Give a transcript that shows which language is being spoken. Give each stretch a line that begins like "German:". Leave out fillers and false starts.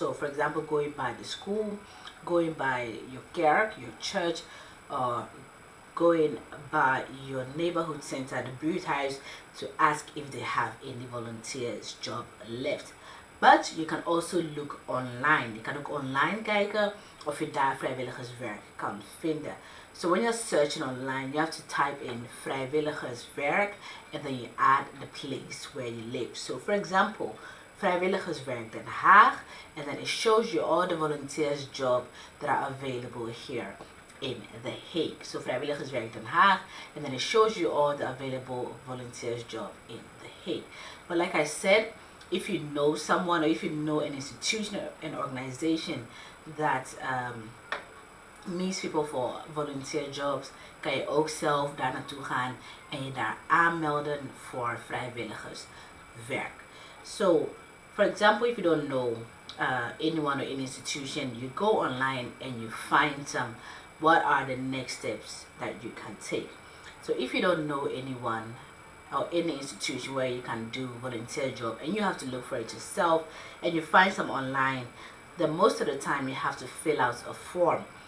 English: So for example, going by the school, going by your kerk, your church, or going by your neighborhood center, the buurthuis, to ask if they have any volunteers job left. But you can also look online.
Dutch: Je kan ook online kijken of je daar vrijwilligerswerk kan vinden.
English: So when you're searching online, you have to type in vrijwilligerswerk and then you add the place where you live. So for example, vrijwilligerswerk Den Haag, and then it shows you all the volunteers job that are available here in The Hague. So vrijwilligerswerk Den Haag, and then it shows you all the available volunteers job in The Hague. But like I said, if you know someone or if you know an institution or an organization that meet people
Dutch: voor volunteer jobs, kan je ook zelf daar naartoe gaan en je daar aanmelden voor vrijwilligerswerk.
English: So, for example, if you don't know anyone or any institution, you go online and you find some. What are the next steps that you can take? So if you don't know anyone or any institution where you can do volunteer job and you have to look for it yourself and you find some online, then most of the time you have to fill out a form.